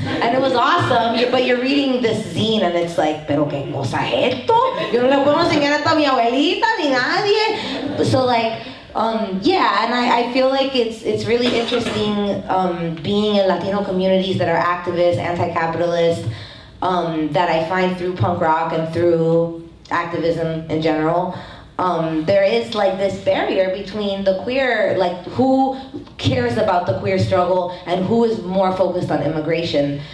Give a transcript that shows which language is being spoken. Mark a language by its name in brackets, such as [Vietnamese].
[English] And it was awesome, but you're reading this zine and it's like, [Spanish] pero qué cosa es esto? Yo no le puedo enseñar esto a mi abuelita ni nadie. [English] So like, yeah, and I feel like it's really interesting being in Latino communities that are activists, anti-capitalist, that I find through punk rock and through activism in general. there is like this barrier between the queer, like who cares about the queer struggle and who is more focused on immigration.